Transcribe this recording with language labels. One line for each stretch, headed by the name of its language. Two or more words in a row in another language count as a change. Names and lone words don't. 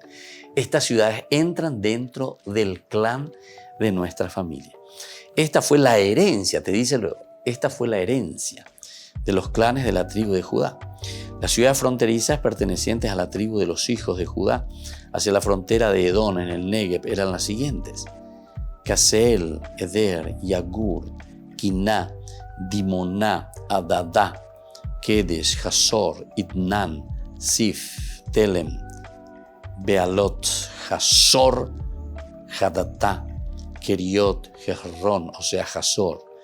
Spanish: Estas ciudades entran dentro del clan de nuestra familia. Esta fue la herencia, te dice luego, esta fue la herencia de los clanes de la tribu de Judá. Las ciudades fronterizas pertenecientes a la tribu de los hijos de Judá hacia la frontera de Edom en el Negev eran las siguientes: Caseel, Eder, Yagur, Quiná, Dimoná, Adadá, Kedesh, Hazor, Itnan, Sif, Telem, Bealot, Hazor, Hadatá, Keriot, Jehron, o sea, Hazor,